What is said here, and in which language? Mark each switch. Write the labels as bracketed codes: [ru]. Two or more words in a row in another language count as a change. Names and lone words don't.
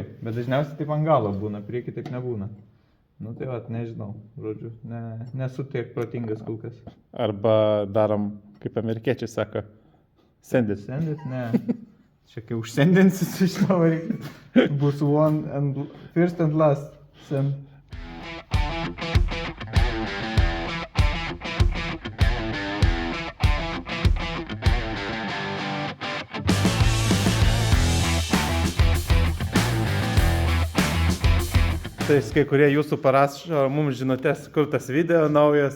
[lt] Bet dažniausiai taip ant galo būna, prieki taip nebūna. Nu tai vat, nežinau, žodžiu, nesu tiek protingas kol kas. Arba darom, kaip amerikiečiai sako, sendit. Sendit, ne. Čia kai užsendinsi su šito variklį, bus [en] first and last send. [lt] Tai kai kurie jūsų parašo mums žinutės, kur tas video naujas.